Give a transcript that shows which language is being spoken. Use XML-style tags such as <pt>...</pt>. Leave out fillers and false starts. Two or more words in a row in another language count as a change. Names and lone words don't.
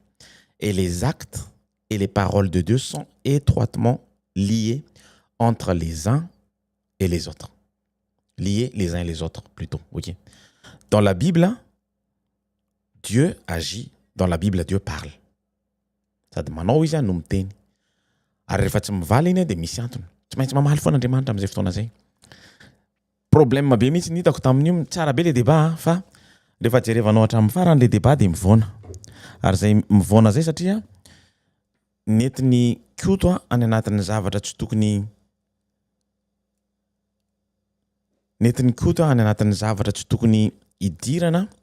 <fr>Et les actes et les paroles de Dieu sont étroitement liés entre les uns et les autres. Liés les uns et les autres, plutôt. Okay. Dans la Bible, Dieu agit. Dans la Bible, Dieu parle.</fr> <mg>Sady manao izy no miteny. Ary rehefa tsy mivaly iny dia misy antony. Tsy maintsy mamaly foana Andriamanitra amin'izay fotoana zay. Problème be mihitsy nitako tamin'io tsara be</mg> <fr>le débat</fr> <mg>fa rehefa jerevanao hatramin'ny farany</mg> <fr>le débat</fr> <mg>dia mivona. Ary zay mivona zay satria netiny koto any anatin'ny zavatra tsy tokony netiny koto any anatin'ny zavatra tsy tokony idirana.</mg>